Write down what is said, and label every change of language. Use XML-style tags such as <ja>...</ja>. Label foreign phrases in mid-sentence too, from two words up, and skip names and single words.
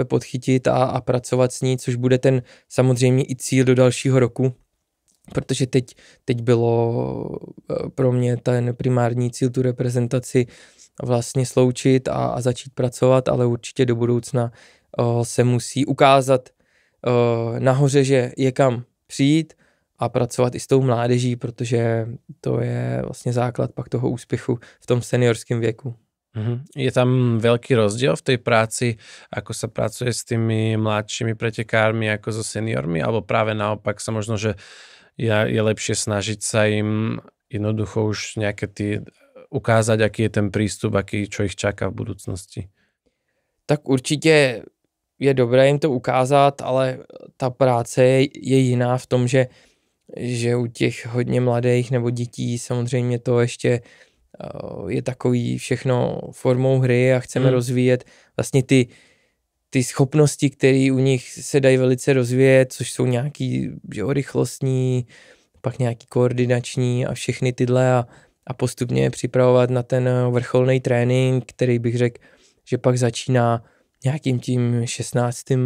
<cs>podchytit a pracovat s ní, což bude ten samozřejmě i cíl do dalšího roku, protože teď bylo pro mě ten primární cíl tu reprezentaci vlastně sloučit a začít pracovat, ale určitě do budoucna se musí ukázat nahoře, že je kam přijít a pracovat i s tou mládeží, protože to je vlastně základ pak toho úspěchu v tom seniorském věku.</cs> <sk>Je tam veľký rozdiel v tej práci, ako sa pracuje s tými mladšími pretekármi ako so seniormi, alebo práve naopak sa možno, že je lepšie snažiť sa im jednoducho už nejaké ukázať, aký je ten prístup, čo ich čaká v budúcnosti?</sk> <cs>Tak určitě je dobré jim to ukázat, ale ta práce je jiná v tom, že u těch hodně mladých nebo dětí samozřejmě to ještě je takový všechno formou hry a chceme rozvíjet vlastně ty schopnosti, které u nich se dají velice rozvíjet, což jsou nějaký rychlostní, pak nějaký koordinační a všechny tyhle a postupně připravovat na ten vrcholný trénink, který bych řekl, že pak začíná nějakým tím 16.</cs>